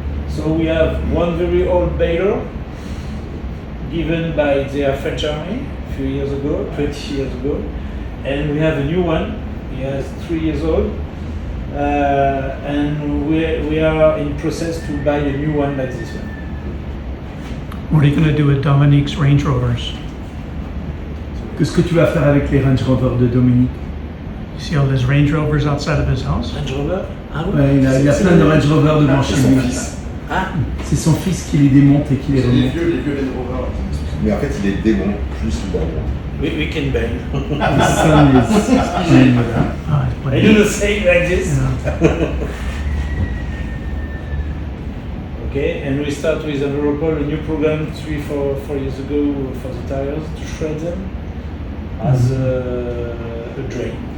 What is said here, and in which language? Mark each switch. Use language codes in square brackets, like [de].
[en] So we have one very old baler given by the French Army a few years ago, 20 years ago, and we have a new one. He is 3 years old, and we are in process to buy a new one like this one. What are you going to do with Dominique's Range Rovers? [fr] Qu'est-ce que tu vas faire avec les Range Rover de Dominique? [en] You see all those Range Rovers outside of his house? [fr] Range Rover? Ah oui. Ouais, il a plein de Range Rover devant chez lui. Ah. C'est son fils qui les démonte et qui les remonte. Les vieux Range Rover. Mais en fait, il est démon, plus souvent. [en] We can bang. His son is playing with that. I do the same like this. Okay, and we start with Europol, a new program 3-4 years ago for the tires to shred them as a drain.